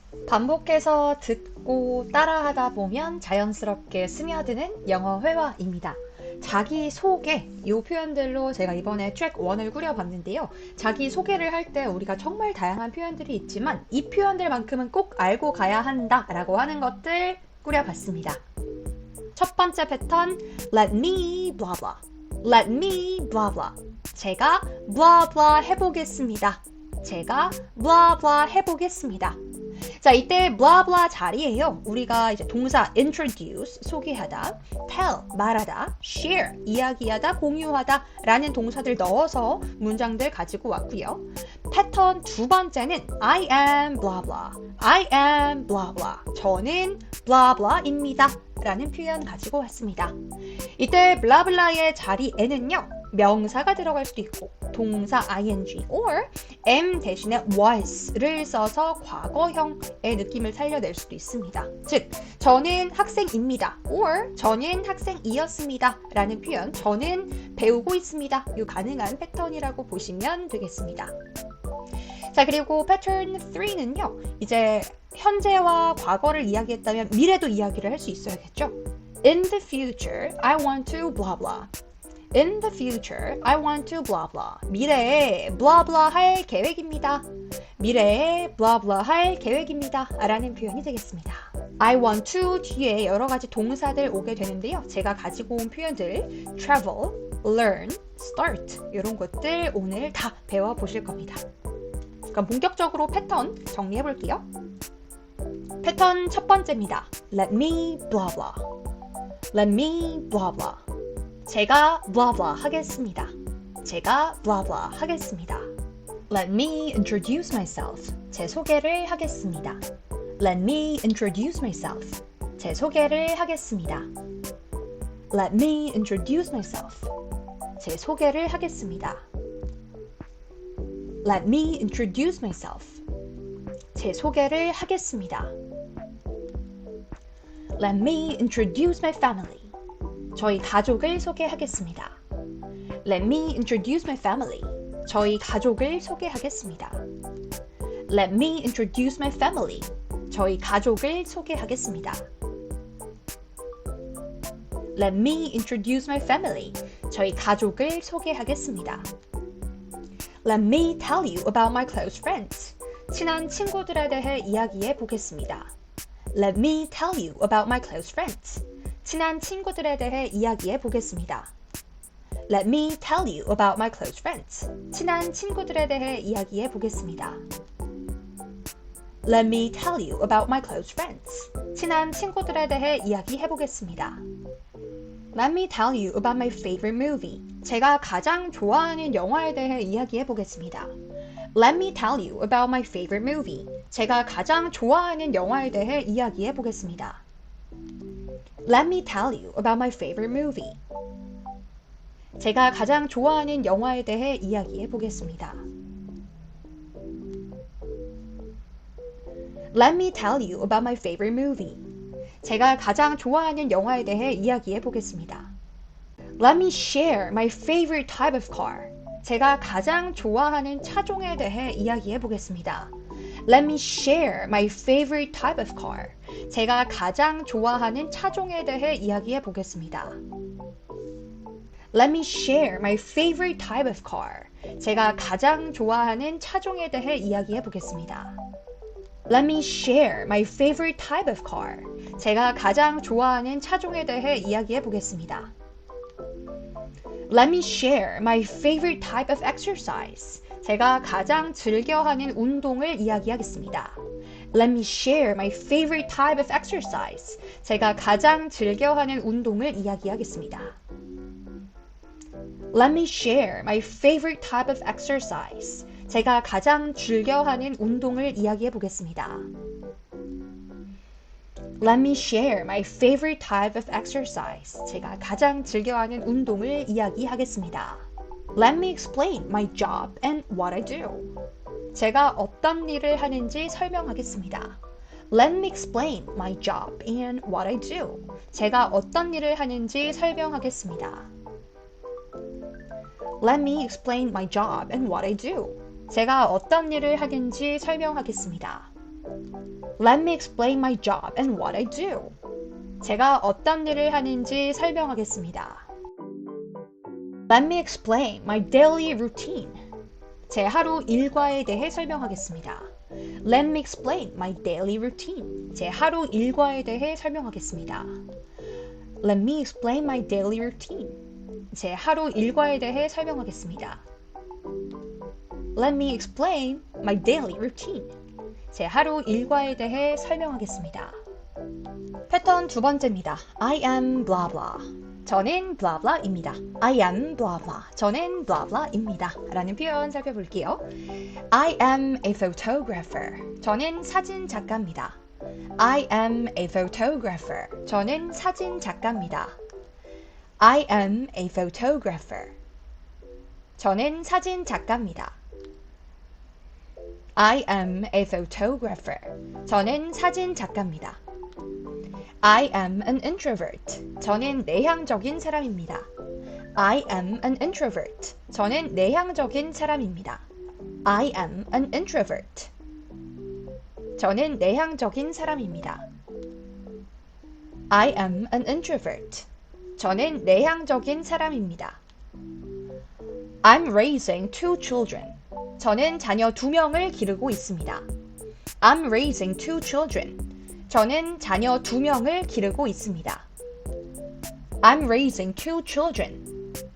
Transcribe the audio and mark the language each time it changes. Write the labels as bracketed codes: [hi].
[ko] 반복해서 듣고 따라하다 보면 자연스럽게 스며드는 영어 회화입니다. 자기소개, 이 표현들로 제가 이번에 트랙 1을 꾸려봤는데요. 자기소개를 할 때 우리가 정말 다양한 표현들이 있지만 이 표현들만큼은 꼭 알고 가야 한다 라고 하는 것들 꾸려봤습니다. 첫 번째 패턴, [en] let me blah blah. let me blah blah. [ko] 제가 blah blah 해보겠습니다. 제가 blah blah 해보겠습니다. 자, 이때 blah blah 자리에요. 우리가 이제 동사 introduce, 소개하다, tell, 말하다, share, 이야기하다, 공유하다 라는 동사들 넣어서 문장들 가지고 왔고요. 패턴 두 번째는 [en] I am blah blah. I am blah blah. [ko] 저는 blah blah입니다. 라는 표현 가지고 왔습니다. 이때 blah blah의 자리에는요. 명사가 들어갈 수도 있고 동사 ing or am 대신에 was를 써서 과거형의 느낌을 살려낼 수도 있습니다. 즉, 저는 학생입니다. or 저는 학생이었습니다. 라는 표현, 저는 배우고 있습니다. 이 가능한 패턴이라고 보시면 되겠습니다. 자, 그리고 패턴 3는요. 이제 현재와 과거를 이야기했다면 미래도 이야기를 할 수 있어야겠죠. [en] In the future, I want to blah blah. In the future, I want to blah blah. [ko] 미래에 blah blah 할 계획입니다. 미래에 blah blah 할 계획입니다. 라는 표현이 되겠습니다. [en] I want to [ko] 뒤에 여러 가지 동사들 오게 되는데요. 제가 가지고 온 표현들 travel, learn, start 이런 것들 오늘 다 배워보실 겁니다. 그럼 본격적으로 패턴 정리해 볼게요. 패턴 첫 번째입니다. [en] Let me blah blah. Let me blah blah. [ko] 제가 blah blah 하겠습니다. 제가 blah blah 하겠습니다. [en] Let me introduce myself. [ko] 제 소개를 하겠습니다. [en] Let me introduce myself. [ko] 제 소개를 하겠습니다. [en] Let me introduce myself. [ko] 제 소개를 하겠습니다. [en] Let me introduce myself. [ko] 제 소개를 하겠습니다. [en] Let me introduce my family. [ko] 저희 가족을 소개하겠습니다. [en] Let me introduce my family. [ko] 저희 가족을 소개하겠습니다. [en] Let me introduce my family. [ko] 저희 가족을 소개하겠습니다. [en] Let me introduce my family. [ko] 저희 가족을 소개하겠습니다. [en] Let me tell you about my close friends. [ko] 친한 친구들에 대해 이야기해 보겠습니다. [en] Let me tell you about my close friends. [ko] 친한 친구들에 대해 이야기해 보겠습니다. [en] Let me tell you about my close friends. [ko] 친한 친구들에 대해 이야기해 보겠습니다. [en] Let me tell you about my close friends. [ko] 친한 친구들에 대해 이야기해 보겠습니다. [en] Let me tell you about my favorite movie. [ko] 제가 가장 좋아하는 영화에 대해 이야기해 보겠습니다. [en] Let me tell you about my favorite movie. [ko] 제가 가장 좋아하는 영화에 대해 이야기해 보겠습니다. [en] Let me tell you about my favorite movie. [ko] 제가 가장 좋아하는 영화에 대해 이야기해 보겠습니다. [en] Let me tell you about my favorite movie. [ko] 제가 가장 좋아하는 영화에 대해 이야기해 보겠습니다. [en] Let me share my favorite type of car. [ko] 제가 가장 좋아하는 차종에 대해 이야기해 보겠습니다. [en] Let me share my favorite type of car. [ko] 제가 가장 좋아하는 차종에 대해 이야기해 보겠습니다. [en] Let me share my favorite type of car. [ko] 제가 가장 좋아하는 차종에 대해 이야기해 보겠습니다. [en] Let me share my favorite type of car. [ko] 제가 가장 좋아하는 차종에 대해 이야기해 보겠습니다. [en] Let me share my favorite type of exercise. [ko] 제가 가장 즐겨하는 운동을 이야기하겠습니다. [en] Let me share my favorite type of exercise. [ko] 제가 가장 즐겨하는 운동을 이야기하겠습니다. [en] Let me share my favorite type of exercise. [ko] 제가 가장 즐겨하는 운동을 이야기해 보겠습니다. [en] Let me share my favorite type of exercise. [ko] 제가 가장 즐겨하는 운동을 이야기하겠습니다. [en] Let me explain my job and what I do. [ko] 제가 어떤 일을 하는지 설명하겠습니다. [en] Let me explain my job and what I do. [ko] 제가 어떤 일을 하는지 설명하겠습니다. [en] Let me explain my job and what I do. [ko] 제가 어떤 일을 하는지 설명하겠습니다. [en] Let me explain my job and what I do. [ko] 제가 어떤 일을 하는지 설명하겠습니다. [en] Let me explain my daily routine. [ko] 제 하루 일과에 대해 설명하겠습니다. [en] Let me explain my daily routine. [ko] 제 하루 일과에 대해 설명하겠습니다. [en] Let me explain my daily routine. [ko] 제 하루 일과에 대해 설명하겠습니다. [en] Let me explain my daily routine. [ko] 제 하루 일과에 대해 설명하겠습니다. 패턴 두 번째입니다. [en] I am blah blah. [ko] 저는 blah blah입니다. [en] I am blah blah. [ko] 저는 blah blah입니다. 라는 표현 살펴볼게요. [en] I am a photographer. [ko] 저는 사진 작가입니다. [en] I am a photographer. [ko] 저는 사진 작가입니다. [en] I am a photographer. [ko] 저는 사진 작가입니다. [en] I am a photographer. [ko] 저는 사진 작가입니다. [en] I am an introvert. [ko] 저는 내향적인 사람입니다. [en] I am an introvert. [ko] 저는 내향적인 사람입니다. [en] I am an introvert. [ko] 저는 내향적인 사람입니다. [en] I am an introvert. [ko] 저는 내향적인 사람입니다. [en] I'm raising two children. [ko] 저는 자녀 두 명을 기르고 있습니다. [en] I'm raising two children. [ko] 저는 자녀 두 명을 기르고 있습니다. [en] I'm raising two children.